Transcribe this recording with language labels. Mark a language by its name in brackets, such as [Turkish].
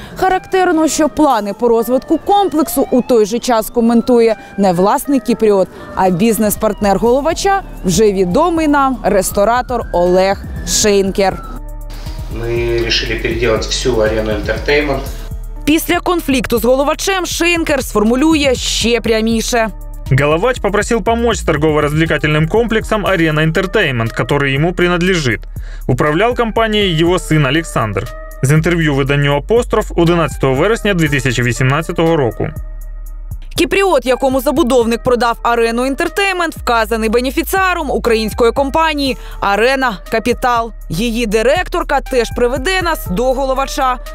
[Ukrainian] Характерно, що плани по розвитку комплексу у той же час коментує не власник кіпріот, а бізнес-партнер Головача, вже відомий нам ресторатор Олег Шейнкер. Ми вирішили переробити всю «Арену Інтертеймент». Після конфлікту з Головачем Шейнкер сформулює ще пряміше. [Russian] Головач попросил помочь с торгово-развлекательным комплексом «Арена Интертеймент», который ему принадлежит. Управлял компанией его сын Александр. [Ukrainian] З інтерв'ю виданню «Апостроф» 11 вересня 2018 року. Кіпріот, якому забудовник продав «Арену Інтертеймент», вказаний бенефіціаром української компанії «Арена Капітал». Її директорка теж приведе нас до Головача.